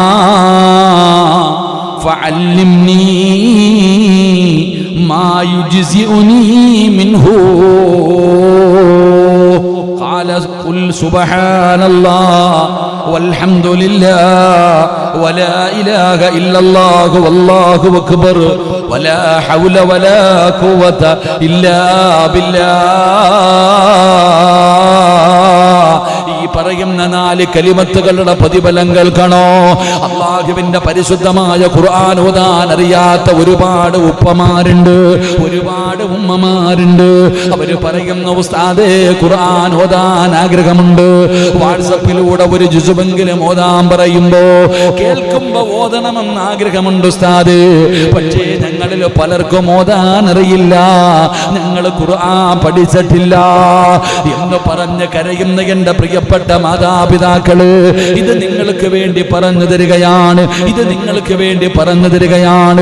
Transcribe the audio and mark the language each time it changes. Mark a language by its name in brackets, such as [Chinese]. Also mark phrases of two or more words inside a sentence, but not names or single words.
[Arabic] فعلمني ما يجزئني منه قال قل سبحان الله والحمد لله ولا إله إلا الله والله أكبر ولا حول ولا قوة إلا بالله. [Malayalam] പറയുന്ന 4 കലിമത്തുകളുടെ പ്രതിഫലം കേൾക്കണോ? അല്ലാഹുവിന്റെ പരിശുദ്ധമായ ഖുർആൻ ഓതാൻ അറിയാത്ത ഒരുപാട് ഉപ്പമാരുണ്ട്, ഒരുപാട് ഉമ്മമാരുണ്ട്. അവര് പറയുന്ന ഉസ്താദേ ഖുർആൻ ഓതാൻ ആഗ്രഹമുണ്ട്, വാട്സപ്പിലൂടെ ഒരു ജുസുവെങ്കിലും ഓതാൻ പറയുമ്പോ കേൾക്കുമ്പോ ഓതണമെന്ന് ആഗ്രഹമുണ്ട് ഉസ്താദ്, പക്ഷേ ഞങ്ങളിൽ പലർക്കും ഓതാൻ അറിയില്ല, ഞങ്ങൾ ഖുർആൻ പഠിച്ചിട്ടില്ല എന്ന് പറഞ്ഞ് കരയുന്ന എന്റെ പ്രിയപ്പെട്ട മാതാപിതാക്കള്, ഇത് നിങ്ങൾക്ക് വേണ്ടി പറഞ്ഞു തരികയാണ്, ഇത് നിങ്ങൾക്ക് വേണ്ടി പറഞ്ഞു തരികയാണ്.